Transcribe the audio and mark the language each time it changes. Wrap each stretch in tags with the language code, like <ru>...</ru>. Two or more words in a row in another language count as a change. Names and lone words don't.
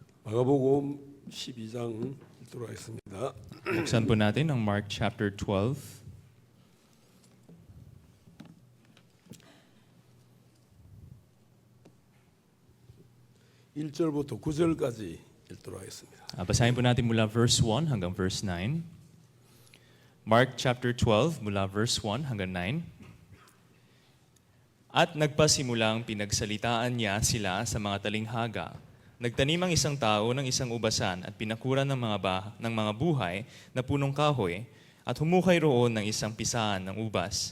<ko>마가복음 12장 읽도록 하겠습니다.</ko> <tl>Buksan po natin ang Mark chapter 12.</tl> <ko>(1절부터) (9절까지) 읽도록 하겠습니다.</ko> <tl>Basahin po natin mula verse 1 hanggang verse 9. Mark chapter 12 mula verse 1 hanggang 9. At nagpasimulang pinagsalitaan niya sila sa mga talinghaga. Nagtanim ang isang tao ng isang ubasan at pinakuran ng mga buhay na punong kahoy at humukay roon ng isang pisaan ng ubas.</tl>